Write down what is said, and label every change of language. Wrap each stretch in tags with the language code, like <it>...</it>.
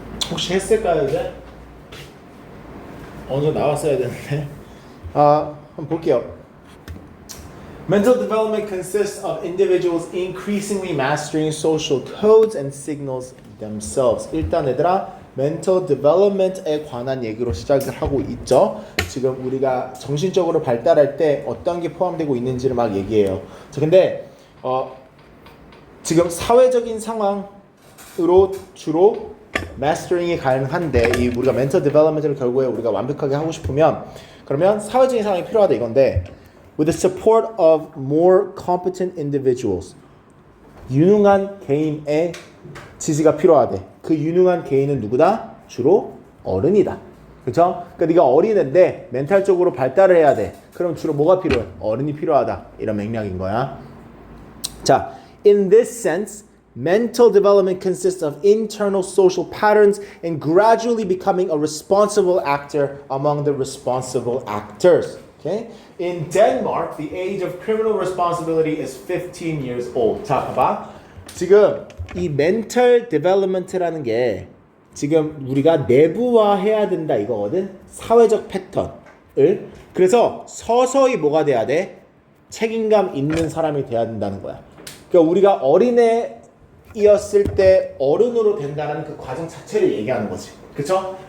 <ko>혹시 했을까요 이제? 어느 정도 나왔어야 되는데. 한번 볼게요.</ko> <en>Mental development consists of individuals increasingly mastering social codes and signals themselves.</en> <ko>일단 얘들아, mental development에 관한 얘기로 시작을 하고 있죠. 지금 우리가 정신적으로 발달할 때 어떤 게 포함되고 있는지를 막 얘기해요. 자, 근데 지금 사회적인 상황으로 주로 mastering이 가능한데 이 우리가 mental development를 결국에 우리가 완벽하게 하고 싶으면 그러면 사회적인 상황이 필요하다 이건데</ko> <en>with the support of more competent individuals</en> <ko>유능한 개인의 지지가 필요하대. 그 유능한 개인은 누구다? 주로 어른이다. 그렇죠? 그러니까 네가 어린애인데 멘탈적으로 발달을 해야 돼. 그럼 주로 뭐가 필요해? 어른이 필요하다. 이런 맥락인 거야.</ko> <en>자, in this sense, mental development consists of internal social patterns and gradually becoming a responsible actor among the responsible actors. Okay? In Denmark, the age of criminal responsibility is 15 years old.</en> <ko>자, 봐봐. 지금 이 mental development라는 게 지금 우리가 내부화해야 된다 이거거든. 사회적 패턴을. 그래서 서서히 뭐가 돼야 돼? 책임감 있는 사람이 돼야 된다는 거야. 그러니까 우리가 어린애이었을 때 어른으로 된다는 그 과정 자체를 얘기하는 거지. 그쵸?</ko>